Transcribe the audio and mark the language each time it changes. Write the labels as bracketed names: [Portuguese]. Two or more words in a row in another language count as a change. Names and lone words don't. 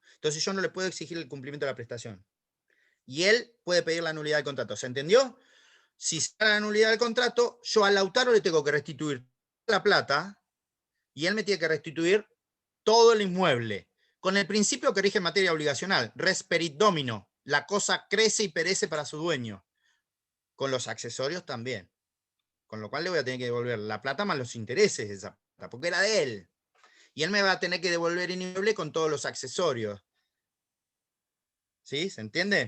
[Spanish] Entonces yo no le puedo exigir el cumplimiento de la prestación. Y él puede pedir la nulidad del contrato. ¿Se entendió? Si se da la nulidad del contrato, yo a Lautaro le tengo que restituir la plata y él me tiene que restituir todo el inmueble. Con el principio que rige en materia obligacional, [Latin] res perit domino, [Spanish] la cosa crece y perece para su dueño. Con los accesorios también. Con lo cual le voy a tener que devolver la plata más los intereses de esa plata, porque era de él. Y él me va a tener que devolver el inmueble con todos los accesorios. ¿Sí? ¿Se entiende?